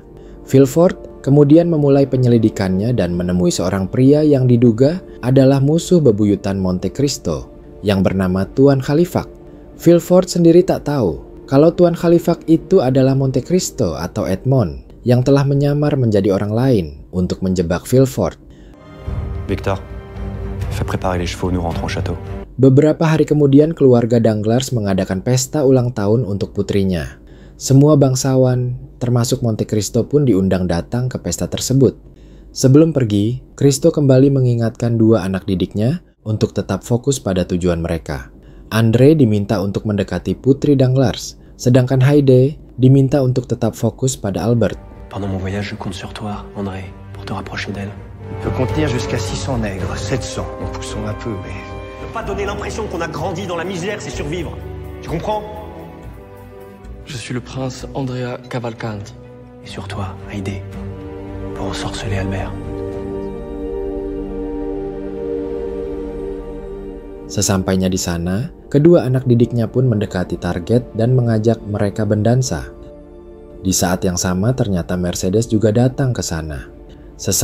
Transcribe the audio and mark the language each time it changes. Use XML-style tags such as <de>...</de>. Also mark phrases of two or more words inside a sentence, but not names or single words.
<id>Villefort kemudian memulai penyelidikannya dan menemui seorang pria yang diduga adalah musuh bebuyutan Monte Cristo yang bernama Tuan Khalifak. Villefort sendiri tak tahu kalau Tuan Khalifak itu adalah Monte Cristo atau Edmond yang telah menyamar menjadi orang lain untuk menjebak Villefort.</id> <fr>Victor, fais préparer les chevaux, nous rentrons au château.</fr> <id>Beberapa hari kemudian keluarga Danglars mengadakan pesta ulang tahun untuk putrinya. Semua bangsawan, termasuk Monte Cristo pun diundang datang ke pesta tersebut. Sebelum pergi, Cristo kembali mengingatkan dua anak didiknya untuk tetap fokus pada tujuan mereka. Andre diminta untuk mendekati putri Danglars, sedangkan Haide diminta untuk tetap fokus pada Albert.</id> <fr>Pendant mon voyage, je compte sur toi, André, pour te rapprocher d'elle. Je peux contenir jusqu'à 600 nègres, 700 en poussant un peu, mais... Ne pas donner l'impression qu'on a grandi dans la misère, c'est survivre. Tu comprends? Je suis le prince Andrea Cavalcanti. Et sur toi, Haydée, pour ensorceler Albert.</fr> <id>Sesampainya di sana, kedua anak didiknya pun mendekati target dan mengajak mereka berdansa. Di saat yang sama ternyata Mercedes juga datang ke sana.</id>